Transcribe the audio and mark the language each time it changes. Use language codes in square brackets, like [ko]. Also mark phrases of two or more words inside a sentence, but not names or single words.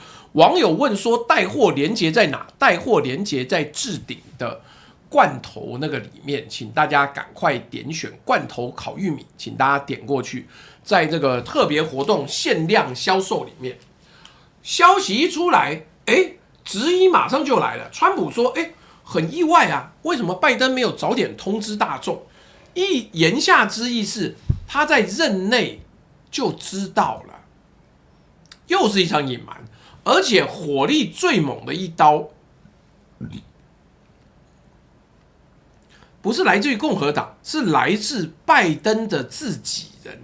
[zh] 網友問說帶貨連結在哪？帶貨連結在置頂的罐頭那個裡面，請大家趕快點選罐頭烤玉米，請大家點過去，在這個特別活動限量銷售裡面。消息一出來，質疑馬上就來了。川普說，很意外啊，為什麼拜登沒有早點通知大眾？言下之意是他在任內就知道了，又是一場隱瞞，而且火力最猛的一刀，不是來自於共和黨，是來自拜登的自己人。